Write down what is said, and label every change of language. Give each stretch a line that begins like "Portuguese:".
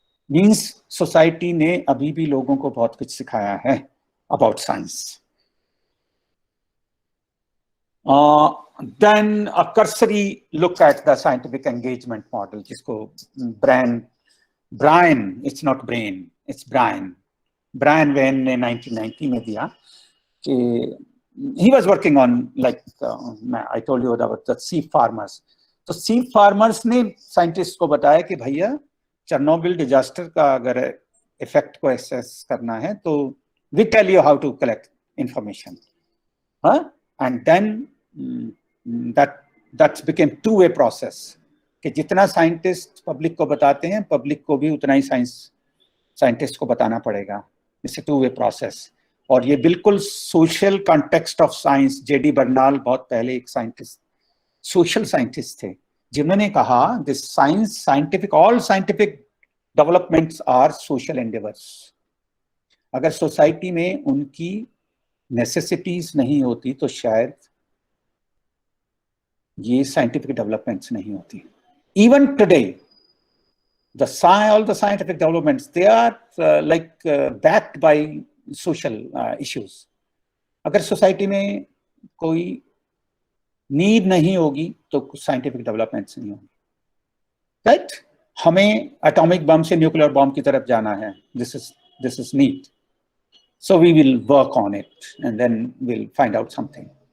Hindi: Means society ने अभी भी लोगों को बहुत कुछ सिखाया है about science.
English: Then a cursory look at the scientific engagement model,
Hindi: जिसको
English: Brian, it's not brain, it's Brian Wayne
Hindi: ने 1990 में दिया कि
English: he was working on, like I told you about the sheep farmers.
Hindi: तो sheep farmers ने scientist को बताया कि भैया चेरनोबिल डिजास्टर का अगर इफेक्ट को एसेस करना है तो
English: we tell you how to collect information, and then that became two-way process
Hindi: कि जितना साइंटिस्ट पब्लिक को बताते हैं, पब्लिक को भी उतना ही साइंटिस्ट को बताना पड़ेगा।
English: It's a two way process.
Hindi: और ये बिल्कुल social context of science, JD Bernal बहुत पहले एक साइंटिस्ट, सोशल साइंटिस्ट थे, जिन्होंने कहा
English: This scientific all scientific developments are social endeavours.
Hindi: अगर सोसाइटी में उनकी नेसेसिटीज नहीं होती तो शायद ये साइंटिफिक डेवलपमेंट्स नहीं होती।
English: Even today all the scientific developments, they are backed by social issues.
Hindi: अगर सोसाइटी में कोई नीड नहीं होगी तो साइंटिफिक डेवलपमेंट्स नहीं होगी, राइट? हमें एटॉमिक बम से न्यूक्लियर बम की तरफ जाना है,
English: this is need, so we will work on it and then we'll find out something.